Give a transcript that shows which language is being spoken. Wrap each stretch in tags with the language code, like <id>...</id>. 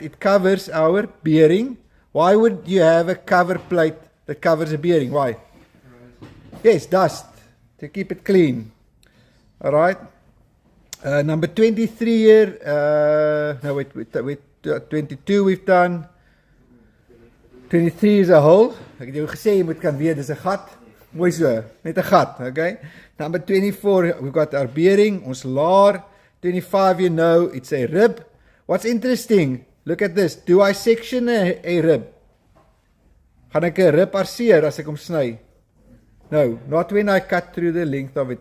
<en>It covers our bearing. Why would you have a cover plate that covers a bearing? Why? Yes, dust, to keep it clean. All right. Number 23 here, no wait, 22 we've done. 23 is a hole.</en> <af>Ek het jou gesê jy moet kan weet dis 'n gat. Mooi so, net 'n gat, okay?</af> <en>Number 24, we've got our bearing, ons laar. 25, you know, it's a rib. What's interesting, look at this. Do I section a rib?</en> <af>Gaan ek 'n rib arseer as ek hom sny?</af> <en>No, not when I cut through the length of it.</en>